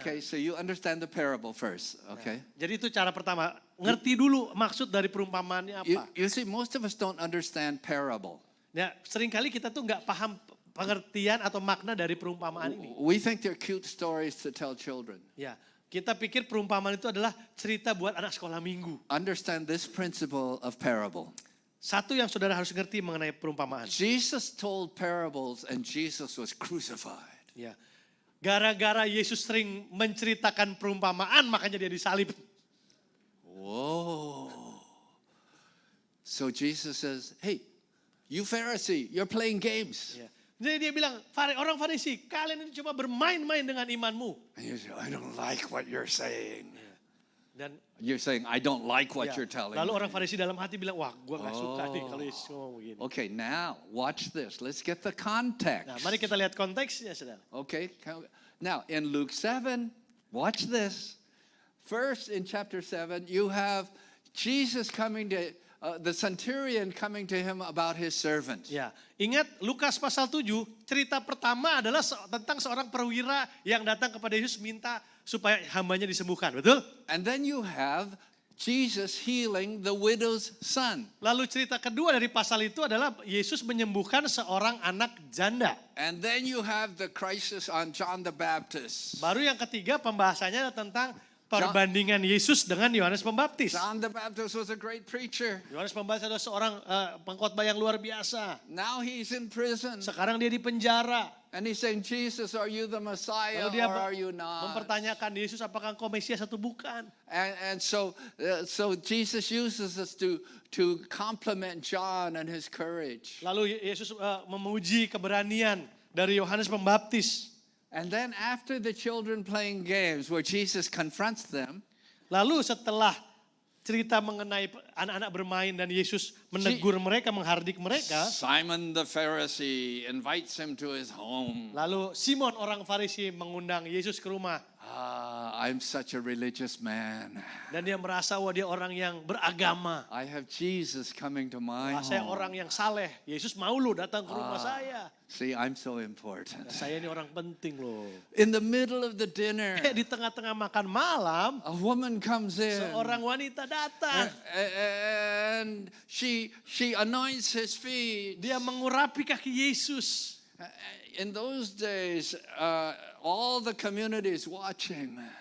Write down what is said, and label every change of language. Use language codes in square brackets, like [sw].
[en] Okay, so you understand the parable first, okay? [id] Jadi itu cara pertama, ngerti dulu maksud dari perumpamaannya apa. [en] You see, most of us don't understand parable. [id] Ya, seringkali kita tuh nggak paham pengertian atau makna dari perumpamaan ini. [en] We think they're cute stories to tell children. [id] Ya, kita pikir perumpamaan itu adalah cerita buat anak sekolah minggu. [en] Understand this principle of parable. [id] Satu yang saudara harus ngerti mengenai perumpamaan. [en] Jesus told parables and Jesus was crucified. [id] Ya, gara-gara Yesus sering menceritakan perumpamaan, makanya dia disalib. Whoa. [en] So Jesus says, hey, you Pharisee, you're playing games. [id] Ya. Jadi dia bilang, orang Farisi, kalian ini cuma bermain-main dengan imanmu. [en] And you say, I don't like what you're saying. [id] Dan [en] You're saying, I don't like what [id] ya, [en] you're telling [id] lalu [en] me. [id] orang Farisi dalam hati bilang, wah gue gak suka nih kalau Yesus ngomong begini. [en] Okay, now watch this. Let's get the context. [id] Nah, mari kita lihat konteksnya, saudara. [en] Okay, now in Luke 7, watch this. First in chapter 7, you have Jesus coming to, the centurion coming to him about his servant. [id] Ya, ingat Lukas pasal 7, cerita pertama adalah tentang seorang perwira yang datang kepada Yesus minta supaya hambanya disembuhkan, betul? [en] And then you have Jesus healing the widow's son. [id] Lalu cerita kedua dari pasal itu adalah Yesus menyembuhkan seorang anak janda. [en] And then you have the crisis on John the Baptist. [id] Baru yang ketiga pembahasannya adalah tentang perbandingan Yesus dengan Yohanes Pembaptis. [en] John the Baptist was a great preacher. [id] Yohanes Pembaptis adalah seorang pengkhotbah yang luar biasa. [en] Now he's in prison. [id] Sekarang dia di penjara. [en] And he's saying, Jesus, are you the Messiah [id] Lalu dia [en] or are you not? [id] mempertanyakan Yesus apakah engkau Mesias atau bukan. [en] And so Jesus uses this to compliment John and his courage. [id] Lalu Yesus memuji keberanian dari Yohanes Pembaptis. [en] And then after the children playing games where Jesus confronts them, [id] Lalu setelah cerita mengenai anak-anak bermain dan Yesus menegur mereka, menghardik mereka. [en] Simon the Pharisee invites him to his home. [id] Lalu Simon orang Farisi mengundang Yesus ke rumah. [en] I'm such a religious man. [id] Dan dia merasa wah dia orang yang beragama. [en] I have Jesus coming to my [id] Wah, saya [en] home. [id] orang yang saleh. Yesus mau lo datang ke rumah saya. [en] See, I'm so important. [id] Saya ini orang penting loh. [en] In the middle of the dinner, [id] Di tengah-tengah makan malam, [en] a woman comes in. [id] seorang wanita datang. [en] And she anoints his feet. [id] Dia mengurapi kaki Yesus. [en] In those days, all the community is watching.